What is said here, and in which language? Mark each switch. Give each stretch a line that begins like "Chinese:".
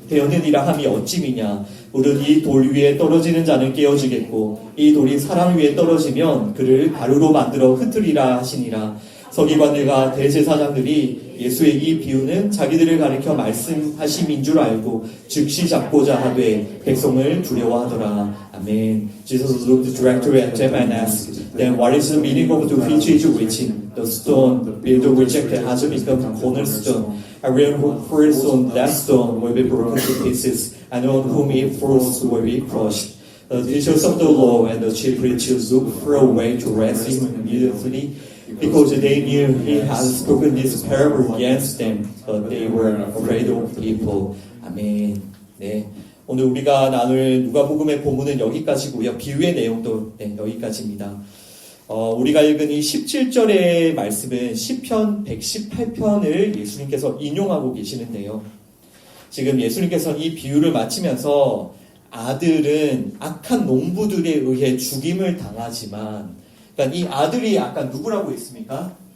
Korean: 베었느니라 함이 어찌미냐. 무릇 이 돌 위에 떨어지는 자는 깨어지겠고 이 돌이 사람 위에 떨어지면 그를 가루로 만들어 흩으리라 하시니라. 서기관들과 대제사장들이 예수의 이 비유는 자기들을 가리켜 말씀하심인 줄 알고 즉시 잡고자 하되 백성을 두려워하더라. 아멘.
English: Jesus looked directly at them and asked, Then what is the meaning of the which is written? The stone the builder rejected has become cornerstone. Everyone who falls on that stone will be broken to pieces, and on whom it falls will be crushed. The teachers of the law and the chief priests looked for a way to arrest him immediately, because they knew he had spoken this parable against them, but they were afraid of people.
Korean: 아멘. 네. 오늘 우리가 나눌 누가복음의 본문은 여기까지고요. 비유의 내용도 여기까지입니다. 우리가 읽은 이 17절의 말씀은 시편 118편을 예수님께서 인용하고 계시는데요. 지금 예수님께서는 이 비유를 마치면서 아들은 악한 농부들에 의해 죽임을 당하지만, 그러니까 이 아들이 아까 누구라고 했습니까?